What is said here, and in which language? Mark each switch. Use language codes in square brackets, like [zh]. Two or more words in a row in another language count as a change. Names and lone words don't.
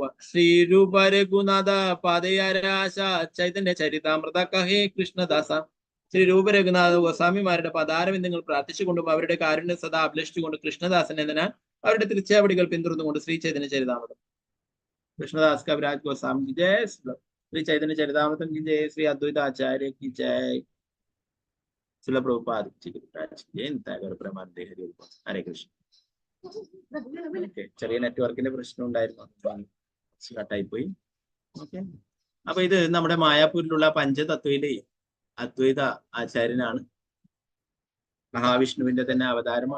[bn] শ্রীরূপ রঘুনাথ পদে যার আশ চৈতন্য চরিতামৃত কহে কৃষ্ণদাস. [ml] ശ്രീ രൂപരഘുനാഥ ഗോസ്വാമിമാരുടെ പദാരവിന്ദങ്ങൾ പ്രാർത്ഥിച്ചുകൊണ്ടും അവരുടെ കാരുണ്യ സദാ അഭിലഷിച്ചുകൊണ്ട് കൃഷ്ണദാസൻ എന്നതിനാൽ അവരുടെ തിരുച്ചാവടികൾ പിന്തുടർന്നുകൊണ്ട് ശ്രീ ചൈതന്യ ചരിതാമൃതം. [hi] കൃഷ്ണദാസ് കവിരാജ് ഗോസ്വാമി की जय, श्री चैतन्य चरितामृतम की जय, श्री अद्वैत आचार्य की जय, श्रील प्रभुपाद की जय. [ml] ഹരേ കൃഷ്ണ. ചെറിയ നെറ്റ്വർക്കിന്റെ പ്രശ്നം ഉണ്ടായിരുന്നു, കട്ടായി പോയി. ഓക്കെ, അപ്പൊ ഇത് നമ്മുടെ മായാപൂരിലുള്ള പഞ്ചതത്വയിലെ അദ്വൈത ആചാര്യനാണ്. മഹാവിഷ്ണുവിന്റെ തന്നെ അവതാരമാണ്.